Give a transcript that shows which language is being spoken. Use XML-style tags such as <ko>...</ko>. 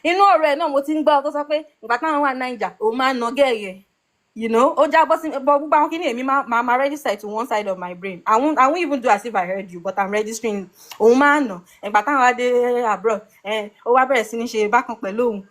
<yo>Inú ọ̀rọ̀ ẹ̀ náà mo ti ń gbọ́ tó sọ pé ìgbà táwọn wà Naija, òun máa ń nà gẹ́ẹ̀yẹ̀. You know, ó jábọ́ sí gbogbo àwọn kíní èmi máa</yo> <en>register to one side of my brain. I won't even do as if I heard you, but I'm registering.</en> <yo>Òun máa ń nà. Ìgbà táwọn wá dé abroad, ó wá bẹ̀rẹ̀ sí ní ṣe bákan pẹ̀lú òun.</yo>